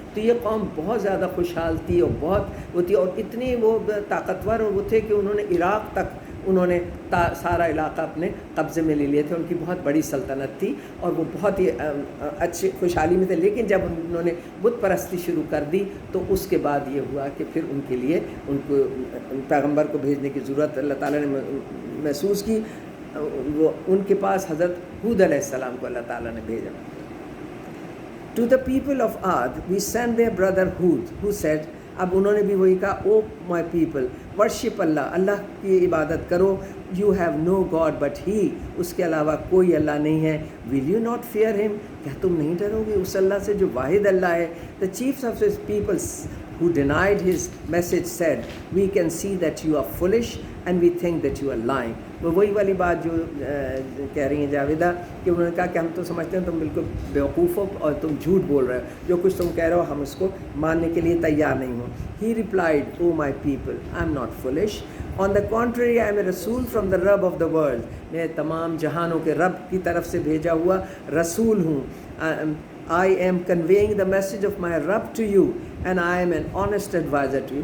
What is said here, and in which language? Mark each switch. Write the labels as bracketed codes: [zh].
[ur] تو یہ قوم بہت زیادہ خوشحال تھی اور بہت وہ تھی، اور اتنے وہ طاقتور وہ تھے کہ انہوں نے عراق تک انہوں نے سارا علاقہ اپنے قبضے میں لے لیے تھے. ان کی بہت بڑی سلطنت تھی اور وہ بہت ہی اچھی خوشحالی میں تھے. لیکن جب انہوں نے بت پرستی شروع کر دی تو اس کے بعد یہ ہوا کہ پھر ان کے لیے ان کو پیغمبر کو بھیجنے کی ضرورت اللہ تعالیٰ نے محسوس کی. وہ ان کے پاس حضرت ہود علیہ السلام کو اللہ تعالیٰ نے بھیجا. [en] To the people of Ad we sent their brother Hud who said. [ur] اب انہوں نے بھی وہی کہا، [en] oh my people worship Allah, [ur] اللہ کی عبادت کرو. [en] you have no god but he, [ur] اس کے علاوہ کوئی اللہ نہیں ہے. [en] will you not fear him, [ur] کیا تم نہیں ڈرو گے اس اللہ سے جو واحد اللہ ہے. [en] The chiefs of his peoples who denied his message said, we can see that you are foolish and we think that you are lying. [ur] وہ وہی والی بات جو کہہ رہی ہیں جاویدہ کہ انہوں نے کہا کہ ہم تو سمجھتے ہیں تم بالکل بیوقوف ہو اور تم جھوٹ بول رہے ہو، جو کچھ تم کہہ رہے ہو ہم اس کو ماننے کے لیے تیار نہیں ہوں. [en] He replied, "O my people, I am not foolish. On the contrary, I am a Rasul from the Rabb of the world." [ur] میں تمام جہانوں کے رب کی طرف سے بھیجا ہوا رسول ہوں. [en] I am conveying the message of my Rabb to you and I am an honest advisor to you.